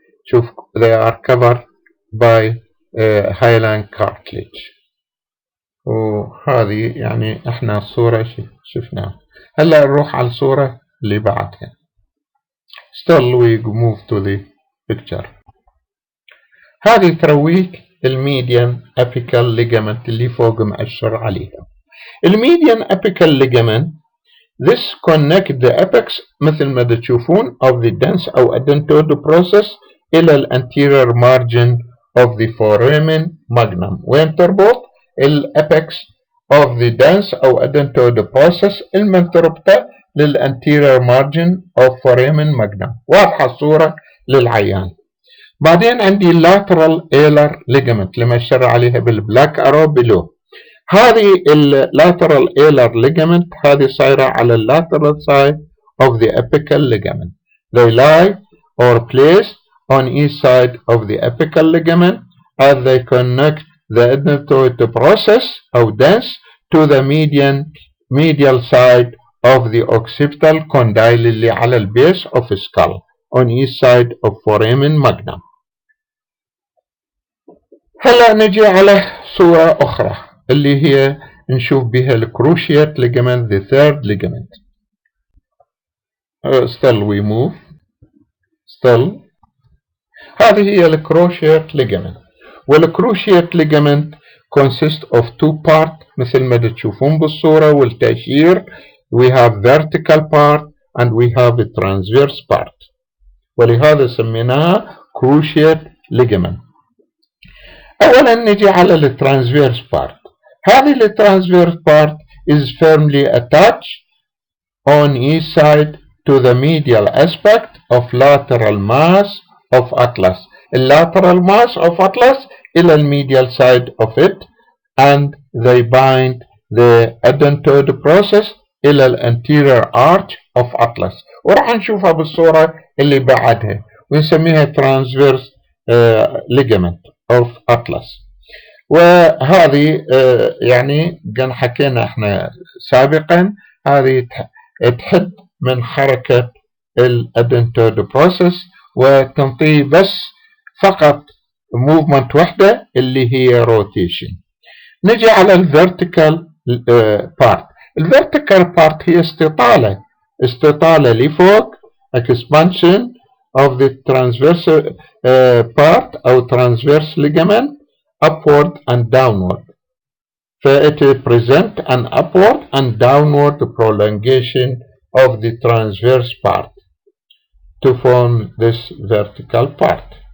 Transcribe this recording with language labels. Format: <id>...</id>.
<ar>شوف</ar> <en>they are covered by hyaline cartilage.</en> <ar>وهذه يعني احنا الصورة شفناها. هلا نروح على الصورة اللي بعدها.</ar> <en>Still we move to the picture.</en> <ar>هذه ترويك الميديان apical ligament اللي فوق مأشر عليها.</ar> <en>الميديان apical ligament this connect the apex</en> <ar>مثل ما تشوفون</ar> <en>of the dense أو adenoid process إلى الانتيريور margin of the foramen magnum. وين تربط؟ الapex of the dense أو adenoid process المنتربطة للانتيريور margin of foramen magnum.</en> <ar>واضحة الصورة للعيان. بعدين عندي lateral alar ligament اللي مشر عليها بالبلاك arrow below.</ar> <en>هذه lateral alar ligament</en> <ar>هذه صايرة على</ar> <en>lateral side of the apical ligament. They lie or placed on each side of the apical ligament as they connect the adenoid process أو dense to the medial side of the occipital condyle</en> <ar>اللي على البيس</ar> <en>of skull on each side of foramen magnum.</en> <ar>هلا نجي على صورة أخرى اللي هي نشوف بها الكروشيات ligament,</ar> <en>the third ligament. Still we move.</en> <ar>Still هذه هي الكروشيات ligament. والكروشيات</ar> <en>ligament consist of 2 parts</en> <ar>مثل ما تشوفون بالصورة والتأشير.</ar> <en>We have vertical part and we have a transverse part.</en> <ar>ولهذا سميناها cruciate ligament. أولا نجي على الترانسفيرس بارت. هذه الترانسفيرس بارت</ar> <en>is firmly attached on each side to the medial aspect of lateral mass of atlas. lateral mass of atlas إلى medial side of it and they bind the adenoid process إلى anterior arch of atlas.</en> <ar>وراح نشوفها بالصورة اللي بعدها ونسميها transverse ligament of atlas. وهذه يعني كان حكينا احنا سابقا هذه تحد من حركة الادنتود بروسيس وتنطي بس فقط موفمنت واحدة اللي هي روتيشن. نجي على الفيرتيكال بارت. الفيرتيكال بارت هي استطالة لفوق</ar> <en>expansion of the transverse part أو transverse ligament upward and downward. It present an upward and downward prolongation of the transverse part to form this vertical part.</en>